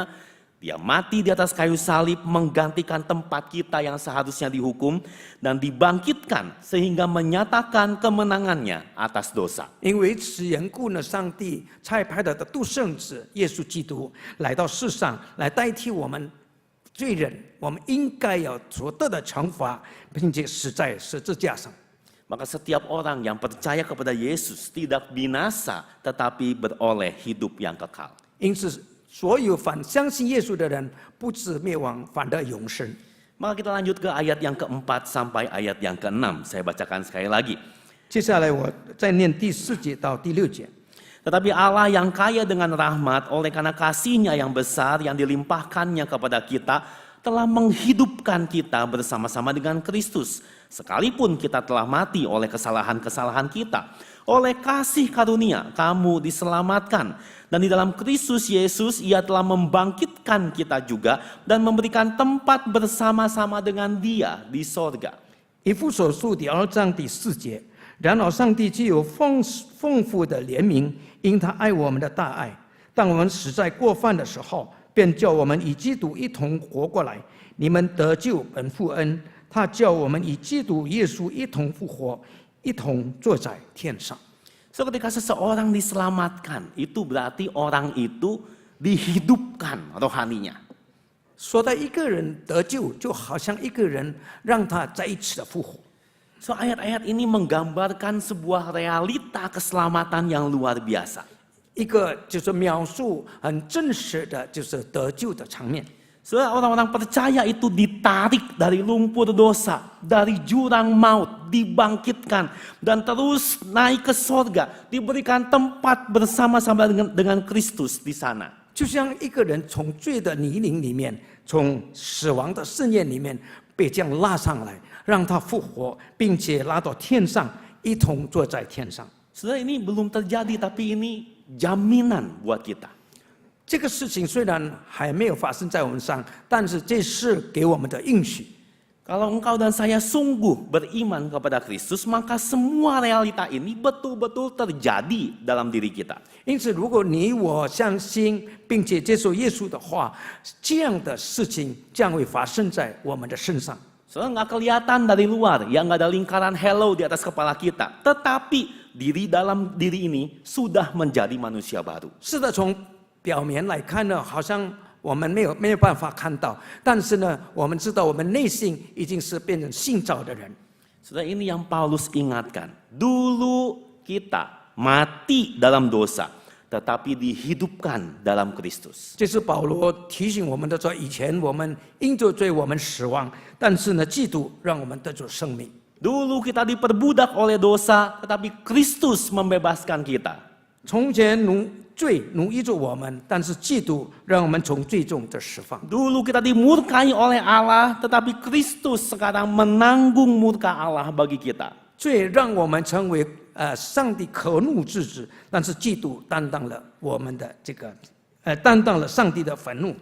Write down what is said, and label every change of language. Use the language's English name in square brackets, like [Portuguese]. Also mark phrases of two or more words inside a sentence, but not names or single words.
[Indonesian] Dia mati di atas kayu salib menggantikan tempat kita yang seharusnya dihukum dan dibangkitkan sehingga menyatakan kemenangannya atas dosa. [Chinese] 因为此缘故呢，上帝差派他的独生子耶稣基督来到世上，来代替我们罪人，我们应该要所得的惩罚，并且死在十字架上。 [Indonesian] Maka setiap orang yang percaya kepada Yesus tidak binasa tetapi beroleh hidup yang kekal. [Chinese] 因此，所有相信耶稣的人，不致灭亡，反得永生。 [Indonesian] Maka kita lanjut ke ayat yang keempat sampai ayat yang keenam. Saya bacakan sekali lagi. [Chinese] 接下来我再念第4节到第6节。 [Indonesian] Tetapi Allah yang kaya dengan rahmat oleh karena kasih-Nya yang besar yang dilimpahkannya kepada kita telah menghidupkan kita bersama-sama dengan Kristus. Sekalipun kita telah mati oleh kesalahan-kesalahan kita, oleh kasih karunia kamu diselamatkan. Dan di dalam Kristus Yesus Ia telah membangkitkan kita juga dan memberikan tempat bersama-sama dengan Dia di sorga. [Chinese] 以弗所书第2章第4节，然而上帝既有丰富的怜悯，因他爱我们的大爱，当我们死在过犯的时候，便叫我们与基督一同活过来。你们得救本乎恩，他叫我们与基督耶稣一同复活，一同坐在天上。 [Indonesian] So ketika seseorang diselamatkan, itu berarti orang itu dihidupkan rohaninya. [Chinese] 说到一个人得救，就好像一个人让他再一次的复活。 [Indonesian] So ayat-ayat ini menggambarkan sebuah realita keselamatan yang luar biasa. [Chinese] 一个就是描述很真实的，就是得救的场面。 [Indonesian] Saudara, orang-orang percaya itu ditarik dari lumpur dosa, dari jurang maut, dibangkitkan, dan terus naik ke sorga, diberikan tempat bersama-sama dengan Kristus di sana. [Chinese] 就像一个人从罪的泥泞里面，从死亡的盛宴里面被这样拉上来，让他复活，并且拉到天上，一同坐在天上。 [Indonesian] Saudara, ini belum terjadi, tapi ini jaminan buat kita. [Chinese] 这个事情虽然还没有发生在我们上，但是这是给我们的应许。 [Indonesian] Kalau engkau dan saya sungguh beriman kepada Kristus, maka semua realita ini betul-betul terjadi dalam diri kita. [Chinese] 因此，如果你我相信并且接受耶稣的话，这样的事情将会发生在我们的身上。 [Indonesian] Soalnya nggak kelihatan dari luar, ya nggak ada lingkaran halo di atas kepala kita. Tetapi dalam diri ini sudah menjadi manusia baru. [Chinese] 是的，从表面来看呢，好像我们没有办法看到，但是呢，我们知道我们内心已经是变成新造的人。 [Indonesian] Saudara, ini yang Paulus ingatkan. Dulu kita mati dalam dosa, tetapi dihidupkan dalam Kristus. [Chinese] 这是保罗提醒我们的，说以前我们因着罪我们死亡，但是呢，基督让我们得着生命。 [Indonesian] Dulu kita diperbudak oleh dosa, tetapi Kristus membebaskan kita. [Chinese] 从前罪奴役着我们，但是基督让我们从罪中得释放。 [Indonesian] Dulu kita dimurkai oleh Allah, tetapi Kristus sekarang menanggung murka Allah bagi kita. [Chinese] 罪让我们成为上帝可怒之子，但是基督担当了我们的担当了上帝的愤怒。